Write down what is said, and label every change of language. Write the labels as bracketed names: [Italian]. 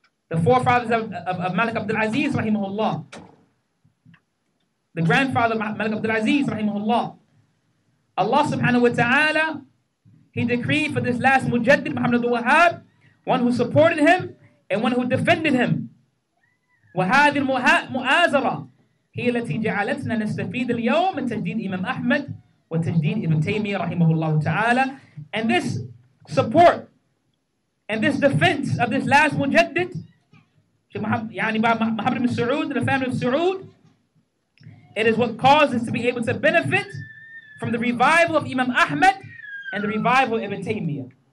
[English] The forefathers of Malik Abdul Aziz, rahimahullah. The grandfather of Malik Abdul Aziz, rahimahullah. Allah subhanahu wa ta'ala, he decreed for this last mujaddid, Muhammad al-Wahhab, one who supported him and one who defended him. [Arabic] وهذه المؤازرة هي التي جعلتنا نستفيد اليوم من تجديد إمام أحمد وتجديد ابن تيمية رحمه الله تعالى. [English] And this support and this defense of this last mujaddid, يعني Muhammad ibn Saud, the family of Saud, it is what caused us to be able to benefit from the revival of Imam Ahmad and the revival of Ibn Taymiyyah.